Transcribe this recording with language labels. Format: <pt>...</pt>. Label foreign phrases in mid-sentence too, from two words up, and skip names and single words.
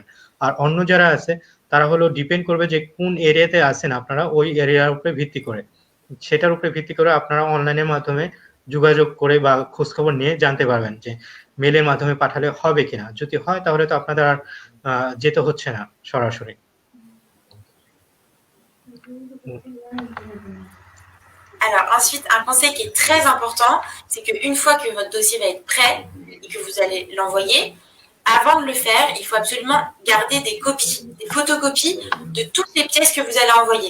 <bn>আর অন্য যারা আছে তারা হলো ডিপেন্ড করবে যে কোন এরিয়াতে আছেন আপনারা, ওই এরিয়ার উপরে ভিত্তি করে, সেটার উপরে ভিত্তি করে আপনারা অনলাইনের মাধ্যমে যোগাযোগ করে বা খোঁজ খবর নিয়ে জানতে পারবেন যে মেলের মাধ্যমে পাঠালে হবে কিনা। যদি হয় তাহলে তো আপনাদের আর যেতে হচ্ছে না সরাসরি।</bn> <fr>Alors ensuite, un conseil qui est très important, c'est qu'une fois que votre dossier va être prêt et que vous allez l'envoyer, avant de le faire, il faut absolument garder des copies, des photocopies de toutes les pièces que vous allez envoyer.</fr>